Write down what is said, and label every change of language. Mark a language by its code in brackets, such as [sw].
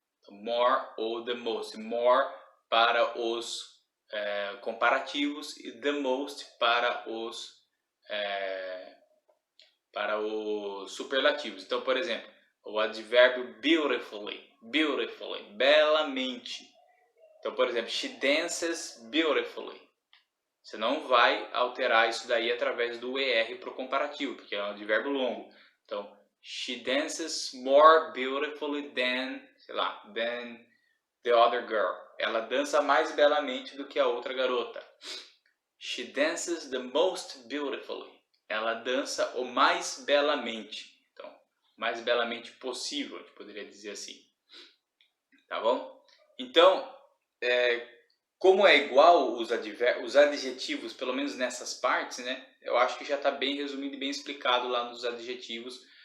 [pt] More ou the most. More para os comparativos e the most para os superlativos. Então, por exemplo, o advérbio beautifully, beautifully, belamente. Então, por exemplo, [en] she dances beautifully. [pt] Você não vai alterar isso daí através do ER para o comparativo, porque é um advérbio longo. Então, [en] she dances more beautifully than, [pt] sei lá, [en] than the other girl. [pt] Ela dança mais belamente do que a outra garota. [en] She dances the most beautifully. [pt] Ela dança o mais belamente. Então, mais belamente possível, a gente poderia dizer assim. Tá bom? Então, como é igual os adjetivos, pelo menos nessas partes, né? Eu acho que já está bem resumido e bem explicado lá nos adjetivos.